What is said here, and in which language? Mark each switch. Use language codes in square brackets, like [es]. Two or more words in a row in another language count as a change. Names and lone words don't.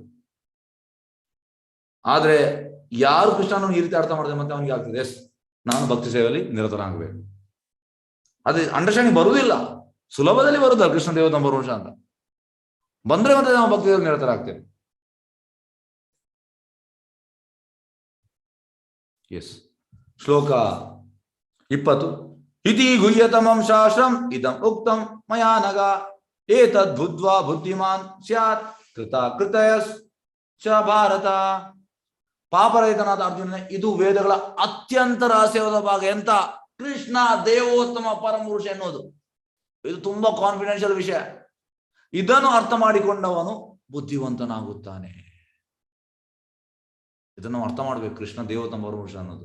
[kn] ಆದ್ರೆ ಯಾರು ಕೃಷ್ಣನನ್ನು ಈ ರೀತಿ ಅರ್ಥ ಮಾಡಿದ್ರೆ ಮತ್ತೆ ಅವನಿಗೆ ಆಗ್ತದೆ ಎಸ್ ನಾನು ಭಕ್ತಿ ಸೇವೆಯಲ್ಲಿ ನಿರತನಾಗಬೇಕು. ಅದೇ ಅಂಡರ್ಸ್ಟ್ಯಾಂಡಿಂಗ್ ಬರುವುದಿಲ್ಲ, ಸುಲಭದಲ್ಲಿ ಬರುದಲ್ಲ ಕೃಷ್ಣ ದೇವತ ಬರುವಂಶ ಅಂತ ಬಂದ್ರೆ ಮತ್ತೆ ನಾವು ಭಕ್ತಿ ಸೇವೆಯಲ್ಲಿ ನಿರತರಾಗ್ತೇವೆ. [sa] ಎಸ್ ಶ್ಲೋಕ 20 ಇತಿ ಗುಹ್ಯತಮಂ ಶಾಸ್ತ್ರಂ ಇದಂ ಉಕ್ತಂ ಮಯಾ ನಗ ಏತದ್ ಬುದ್ಧ್ವಾ ಬುದ್ಧಿಮಾನ್ ಸ್ಯಾತ್ ಕೃತ ಕೃತಯಸ್ ಚ ಭಾರತ. [kn] ಪಾಪರಹಿತನಾದ ಅರ್ಜುನ, ಇದು ವೇದಗಳ ಅತ್ಯಂತ ರಹಸ್ಯವಾದ ಭಾಗ. ಎಂತ? ಕೃಷ್ಣ ದೇವೋತ್ತಮ ಪರಮಪುರುಷ ಎನ್ನುವುದು ಇದು ತುಂಬಾ ಕಾನ್ಫಿಡೆನ್ಷಿಯಲ್ ವಿಷಯ. ಇದನ್ನು ಅರ್ಥ ಮಾಡಿಕೊಂಡವನು ಬುದ್ಧಿವಂತನಾಗುತ್ತಾನೆ. ಇದನ್ನು ಅರ್ಥ ಮಾಡ್ಬೇಕು, ಕೃಷ್ಣ ದೇವೋತ್ತಮ ಪರಮಪುರುಷ ಅನ್ನೋದು.